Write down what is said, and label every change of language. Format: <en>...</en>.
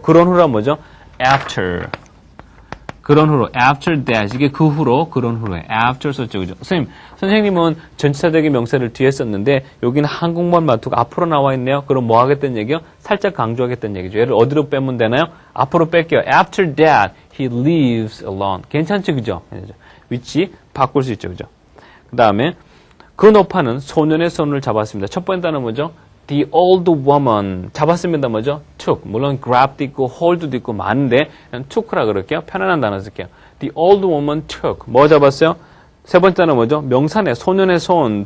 <ko>그런 후라 뭐죠? after. 그런 후로,</ko> <en>after that,</en> <ko>이게 그 후로, 그런 후로에, after 썼죠, 그죠? 선생님은 전치사적인 명사를 뒤에 썼는데, 여기는 한국말 말투가 앞으로 나와 있네요. 그럼 뭐 하겠다는 얘기요? 살짝 강조하겠다는 얘기죠. 얘를 어디로 빼면 되나요? 앞으로 뺄게요.</ko> <en>After that, he lives alone.</en> <ko>괜찮죠, 그죠? 위치 바꿀 수 있죠, 그죠? 그 다음에, 그 노파는 소년의 손을 잡았습니다. 첫 번째 단어 뭐죠?</ko> <en>The old woman.</en> <ko>잡았습니다. 뭐죠? took. 물론 grab도 있고 hold도 있고 많은데 그냥 took라 그럴게요. 편안한 단어 쓸게요.</ko> <en>The old woman took.</en> <ko>뭐 잡았어요? 세 번째 단어 뭐죠? 명사네. 소년의 손.</ko>